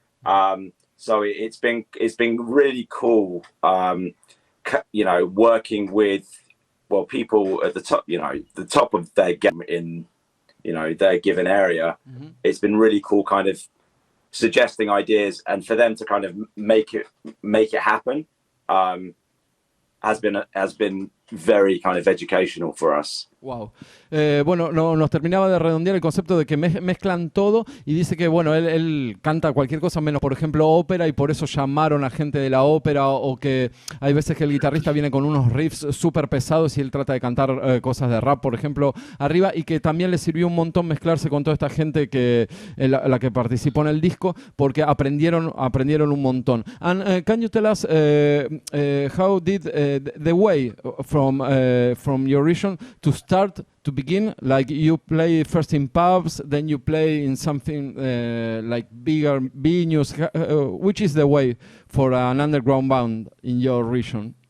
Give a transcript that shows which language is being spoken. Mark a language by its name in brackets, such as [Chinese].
[English] So it's been really cool, you know, working with people at the top, you know, the top of their game in, you know, their given area. Mm-hmm. It's been really cool, kind of suggesting ideas, and for them to kind of make it happen. Has been very kind of educational for us. Wow. [Spanish] Bueno, nos terminaba de redondear el concepto de que mezclan todo y dice que, bueno, él canta cualquier cosa menos, por ejemplo, ópera, y por eso llamaron a gente de la ópera, o que hay veces que el guitarrista viene con unos riffs súper pesados y él trata de cantar cosas de rap, por ejemplo, arriba, y que también le sirvió un montón mezclarse con toda esta gente que la que participó en el disco, porque aprendieron un montón. [English] And can you tell us how did the way from your region to begin, like you play first in pubs, then you play in something like bigger venues, which is the way for an underground band in your region?